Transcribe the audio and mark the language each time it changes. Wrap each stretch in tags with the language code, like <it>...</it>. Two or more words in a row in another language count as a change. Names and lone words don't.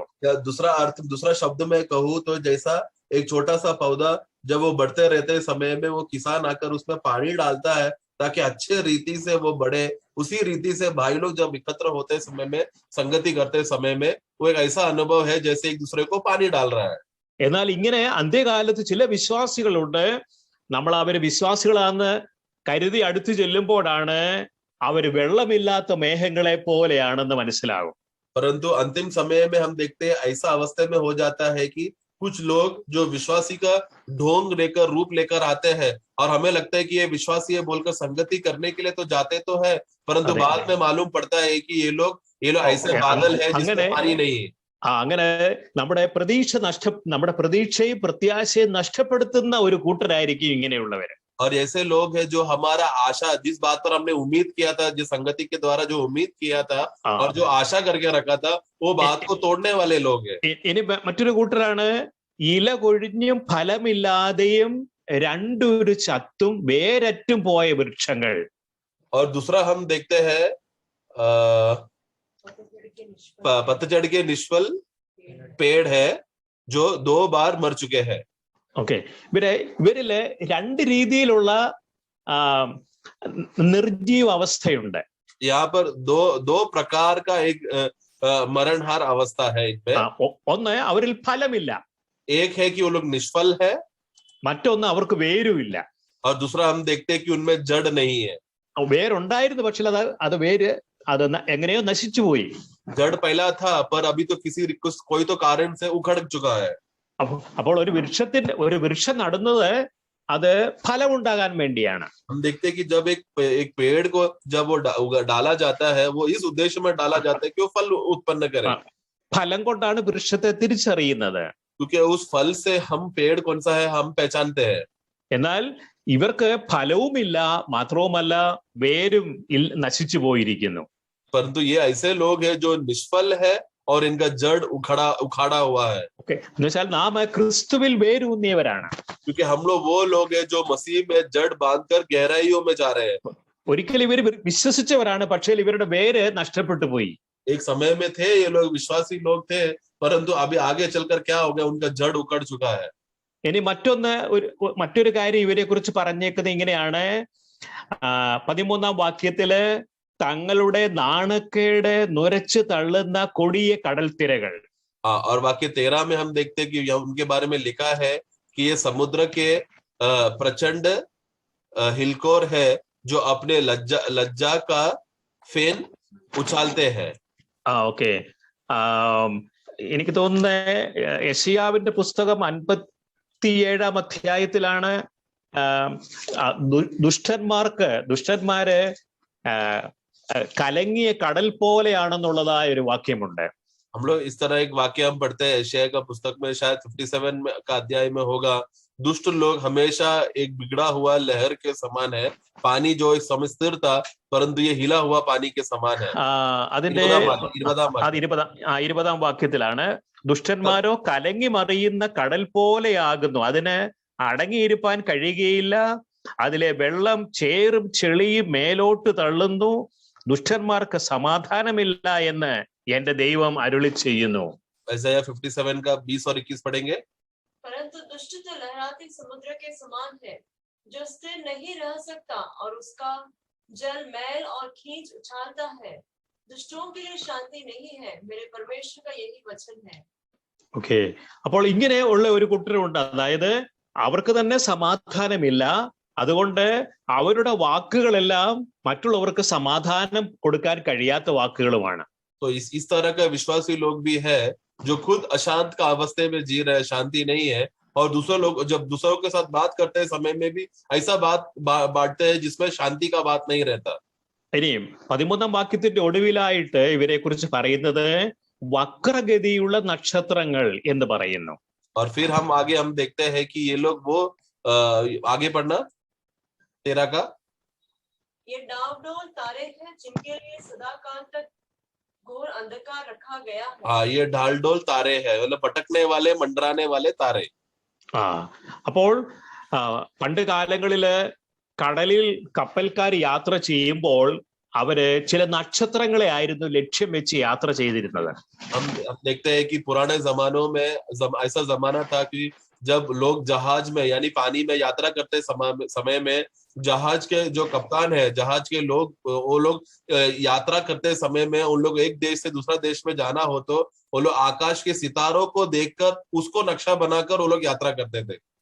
<hi>दूसरा शब्द में कहूँ तो जैसा एक छोटा सा पौधा जब वो बढ़ते रहते समय में वो किसान आकर उसमें पानी डालता है ताकि अच्छे रीति से वो बढ़े, उसी रीति से भाई लोग जब एकत्र होते समय में संगति करते समय में वो एक ऐसा अनुभव है जैसे एक दूसरे को पानी डाल रहा है.</hi> <ml>എന്നാൽ ഇങ്ങനെ അന്ത്യകാലത്ത് ചില വിശ്വാസികളുണ്ട്, നമ്മൾ അവര് വിശ്വാസികളാന്ന് കരുതി അടുത്ത് ചെല്ലുമ്പോഴാണ് അവര് വെള്ളമില്ലാത്ത മേഘങ്ങളെ പോലെയാണെന്ന് മനസ്സിലാകും.</ml> <hi>परंतु अंतिम समय में हम देखते हैं ऐसा अवस्था में हो जाता है कि कुछ लोग जो विश्वासी का ढोंग लेकर रूप लेकर आते हैं और हमें लगता है कि ये विश्वासी है बोलकर संगति करने के लिए तो जाते तो है, परंतु बाद में मालूम पड़ता है कि ये लोग ऐसे बादल है जिसमें पानी नहीं है.</hi> <ml>അങ്ങനെ നമ്മുടെ പ്രതീക്ഷയും പ്രത്യാശയും നഷ്ടപ്പെടുത്തുന്ന ഒരു കൂട്ടരായിരിക്കും ഇങ്ങനെയുള്ളവര്.</ml> <hi>और ऐसे लोग हैं जो हमारा आशा, जिस बात पर हमने उम्मीद किया था, जिस संगति के द्वारा जो उम्मीद किया था और जो आशा करके रखा था, वो बात को तोड़ने वाले लोग हैं.</hi> <ml>ഇനി മറ്റൊരു കൂട്ടരാണ് ഇല കൊഴിഞ്ഞും ഫലമില്ലാതെയും രണ്ടൊരു ചത്തും വേരറ്റും പോയ വൃക്ഷങ്ങൾ.</ml> <hi>और दूसरा हम देखते हैं पतझड़ के निष्फल पेड़ है जो 2 बार मर चुके हैं.</hi> <ml>ഓക്കെ, ഇവരില് രണ്ട് രീതിയിലുള്ള നിർജീവ അവസ്ഥയുണ്ട്.</ml> <hi>यहाँ पर दो प्रकार का एक मरणहार अवस्था है इनमें.</hi> <ml>ഒന്ന് അവരിൽ ഫലമില്ല,</ml> <hi>एक है कि वो लोग निष्फल है,</hi> <ml>മറ്റൊന്ന് അവർക്ക് വേരുമില്ല.</ml> <hi>और दूसरा हम देखते हैं कि उनमें जड़ नहीं है.</hi> <ml>വേരുണ്ടായിരുന്നു, പക്ഷെ അത് വേര് അത് എങ്ങനെയോ നശിച്ചു പോയി.</ml> <hi>जड़ पहला था पर अभी तो कोई तो कारण से उखड़ चुका है.</hi> <ml>അപ്പോൾ ഒരു വൃക്ഷം നടുന്നത് അത് ഫലമുണ്ടാകാൻ വേണ്ടിയാണ്.</ml> <hi>हम देखते हैं कि जब एक पेड़ को जब वो डाला जाता है, वो इस उद्देश्य में डाला जाता है कि वो फल उत्पन्न करे.</hi> <ml>ഫലം കൊണ്ടാണ് വൃക്ഷത്തെ തിരിച്ചറിയുന്നത്.</ml> <hi>क्योंकि उस फल से हम पेड़ कौन सा है हम पहचानते हैं.</hi> <ml>എന്നാൽ ഇവർക്ക് ഫലവുമില്ല, മാത്രവുമല്ല വേരും നശിച്ചു പോയിരിക്കുന്നു.</ml> <hi>परंतु ये ऐसे लोग हैं जो निष्फल है और इनका जड़ उखाड़ा हुआ है.</hi> <ml>എന്നുവെച്ചാൽ നാം ക്രിസ്തുവിൽ വേരൂന്നിയവരാണ്.</ml> <hi>क्योंकि हम लोग वो लोग हैं जो मसीह में जड़ बांधकर गहराइयों में जा रहे हैं.</hi> <ml>ഒരിക്കൽ ഇവർ വിശ്വസിച്ചവരാണ്, പക്ഷേ ഇവരുടെ വേര് നഷ്ടപ്പെട്ടു പോയി.</ml> <hi>एक समय में थे ये लोग, विश्वासी लोग थे, परंतु अभी आगे चलकर क्या हो गया, उनका जड़ उखड़ चुका है.</hi> <ml>ഇനി മറ്റൊരു കാര്യം ഇവരെ കുറിച്ച് പറഞ്ഞേക്കുന്നത് ഇങ്ങനെയാണ്. 13-ാം വാക്യത്തില് തങ്ങളുടെ നാണക്കേട് നുരച്ചു തള്ളുന്ന കൊടിയ കടൽ തിരകൾ.</ml> <hi>और वाक्य 13 में हम देखते हैं कि उनके बारे में लिखा है कि ये समुद्र के प्रचंड हिलकोर है जो अपने लज्जा का फेन उछालते हैं.</hi> <ml>ഓക്കെ, എനിക്ക് തോന്നുന്നത് യെശയ്യാവിന്റെ പുസ്തകം 57-ാം അധ്യായത്തിലാണ് ദുഷ്ടന്മാര് കലങ്ങിയ കടൽ പോലെയാണെന്നുള്ളതായ ഒരു വാക്യമുണ്ട്.</ml> <hi>हम लोग इस तरह एक वाक्य हम पढ़ते हैं एशिया का पुस्तक में, शायद 57 का अध्याय में होगा. दुष्ट लोग हमेशा एक बिगड़ा हुआ लहर के समान है. पानी जो एक समय स्थिर था, परंतु ये हिला हुआ पानी के समान है.</hi> <ml>അതിന്റെ 20-ാം വാക്യത്തിലാണ് ദുഷ്ടന്മാരോ കലങ്ങി മറിയുന്ന കടൽ പോലെയാകുന്നു, അതിന് അടങ്ങിയിരിക്കാൻ കഴിയുകയില്ല, അതിലെ വെള്ളം ചേറും ചെളിയും മേലോട്ട് തള്ളുന്നു, ദുഷ്ടന്മാർക്ക് സമാധാനമില്ല എന്ന് എന്റെ ദൈവം അരുളി ചെയ്യുന്നു.</ml> <hi>ഐസായ 57 का 20 और 21 पढ़ेंगे. परंतु दुष्ट तो लहराते समुद्र के समान है, जो स्थिर नहीं रह सकता और उसका जल मैल और खींच उछालता है. दुष्टों के लिए शांति नहीं है, मेरे परमेश्वर का यही वचन है.</hi> <ml>ഓക്കെ, അപ്പോൾ ഇങ്ങനെ ഉള്ള ഒരു കൂട്ടരുണ്ട്. അതായത് അവർക്ക് തന്നെ സമാധാനമില്ല, അതുകൊണ്ട് അവരുടെ വാക്കുകളെല്ലാം മറ്റുള്ളവർക്ക് സമാധാനം കൊടുക്കാൻ കഴിയാത്ത വാക്കുകളുമാണ്.</ml> <hi>तो इस तरह का विश्वासी लोग भी है जो खुद अशांत का अवस्थे में जी रहे, शांति नहीं है, और दूसरे लोग जब दूसरों के साथ बात करते हैं समय में भी ऐसा बांटते हैं जिसमें शांति का बात नहीं रहता.</hi> <ml>ഇനിയും 13-ാം വാക്യത്തിന്റെ ഒടുവിലായിട്ട് ഇവരെ കുറിച്ച് പറയുന്നത് വക്രഗതിയുള്ള നക്ഷത്രങ്ങൾ എന്ന് പറയുന്നു.</ml> <hi>और फिर हम देखते हैं कि ये लोग वो आगे पढ़ना 13 का, ये डावडोल तारे हैं जिनके लिए सदाकाल तक घोर अंधकार रखा गया है. हाँ, ये ढालडोल तारे हैं, मतलब भटकने वाले, मंडराने वाले तारे.</hi> <ml>അപ്പോൾ പണ്ട് കാലങ്ങളില് കടലിൽ കപ്പൽക്കാർ യാത്ര ചെയ്യുമ്പോൾ അവര് ചില നക്ഷത്രങ്ങളെ ആയിരുന്നു ലക്ഷ്യം വെച്ച് യാത്ര ചെയ്തിരുന്നത്.</ml> <hi>हम देखते हैं कि पुराने जमानों में ऐसा जमाना था कि जब लोग जहाज में यानी पानी में यात्रा करते समय में जहाज के जो कप्तान है, जहाज के लोग, वो लोग यात्रा करते समय में उन लोग एक देश से दूसरा देश में जाना हो तो वो लोग आकाश के सितारों को देखकर उसको नक्शा बनाकर वो लोग यात्रा करते थे.</hi>